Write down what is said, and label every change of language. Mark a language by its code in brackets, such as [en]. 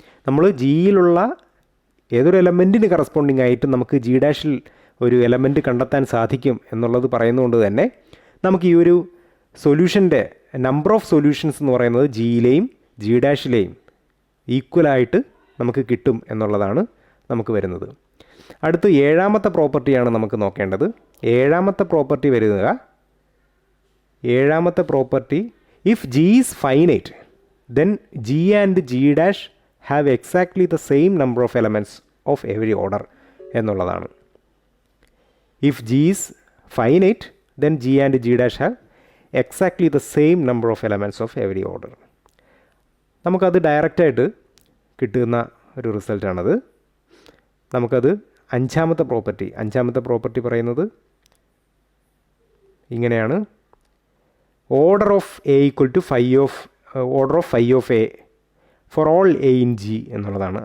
[ml] നമ്മൾ ജിയിലുള്ള ഏതൊരു എലമെൻറ്റിന് കറസ്പോണ്ടിങ് ആയിട്ട് നമുക്ക് ജി ഡാഷിൽ ഒരു എലമെൻറ്റ് കണ്ടെത്താൻ സാധിക്കും എന്നുള്ളത് പറയുന്നതുകൊണ്ട് തന്നെ നമുക്ക് ഈ ഒരു സൊല്യൂഷൻ്റെ നമ്പർ ഓഫ് സൊല്യൂഷൻസ് എന്ന് പറയുന്നത് ജിയിലെയും ജി ഡാഷിലെയും ഈക്വലായിട്ട് നമുക്ക് കിട്ടും എന്നുള്ളതാണ് നമുക്ക് വരുന്നത്. അടുത്ത് ഏഴാമത്തെ പ്രോപ്പർട്ടിയാണ് നമുക്ക് നോക്കേണ്ടത്. ഏഴാമത്തെ പ്രോപ്പർട്ടി വരുക, ഏഴാമത്തെ property, [en] if G is finite then G and G dash have exactly the same number of elements of every order [ml] എന്നുള്ളതാണ്. [en] If G is finite then G and G dash have exactly the same number of elements of every order. [ml] നമുക്കത് ഡയറക്റ്റായിട്ട് കിട്ടുന്ന ഒരു റിസൾട്ടാണത്. നമുക്കത് അഞ്ചാമത്തെ property പറയുന്നത് ഇങ്ങനെയാണ്. [en] order of a equal to order of phi of a for all a in G [ml] എന്നുള്ളതാണ്.